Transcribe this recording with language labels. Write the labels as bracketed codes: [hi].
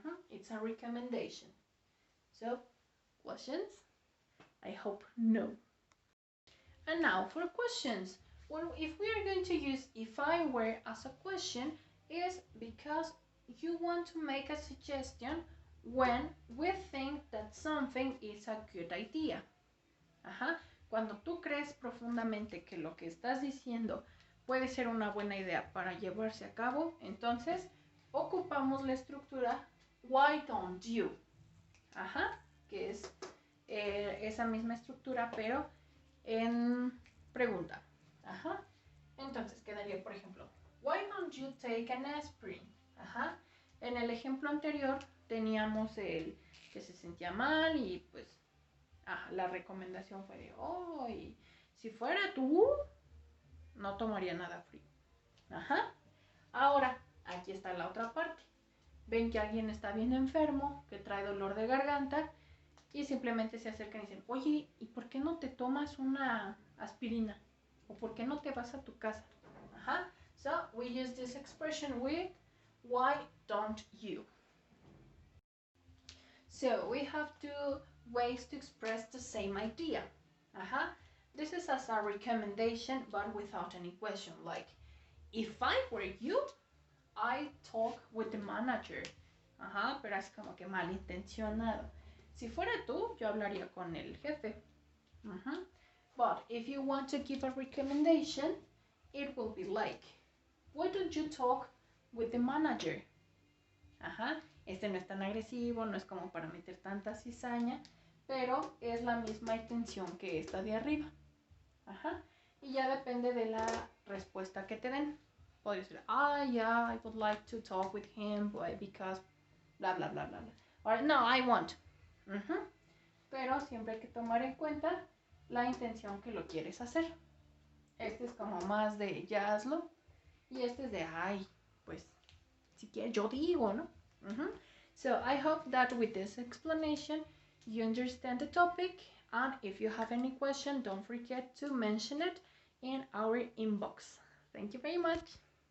[en] It's a recommendation. So, questions? I hope no. And now for questions. If we are going to use if I were as a question, is because you want to make a suggestion when we think that something is a good idea. [es] Cuando tú crees profundamente que lo que estás diciendo puede ser una buena idea para llevarse a cabo, entonces ocupamos la estructura [en] why don't you, [es] que es esa misma estructura pero en pregunta. Entonces quedaría, por ejemplo, [en] why don't you take an aspirin? [es] En el ejemplo anterior teníamos el que se sentía mal y pues la recomendación fue de, y si fuera tú, no tomaría nada frío. Ahora, aquí está la otra parte. Ven que alguien está bien enfermo, que trae dolor de garganta y simplemente se acercan y dicen, oye, ¿y por qué no te tomas una aspirina? ¿O por qué no te vas a tu casa? [en] So we use this expression with why don't you? So we have two ways to express the same idea. This is as a recommendation but without any question, like if I were you, I talk with the manager. [es] Pero es como que malintencionado. Si fuera tú, yo hablaría con el jefe. [en] But if you want to give a recommendation, it will be like, why don't you talk with the manager? [es] Este no es tan agresivo, no es como para meter tanta cizaña, pero es la misma intención que esta de arriba. Y ya depende de la respuesta que te den. Puedes decir, [en] yeah, I would like to talk with him because bla, bla, bla, bla, bla. Or, no, I won't. [es] Pero siempre hay que tomar en cuenta la intención que lo quieres hacer. Este es como más de ya hazlo. Y este es de, pues, si quieres yo digo, ¿no? [en] So I hope that with this explanation you understand the topic, and if you have any question, don't forget to mention it in our inbox. Thank you very much.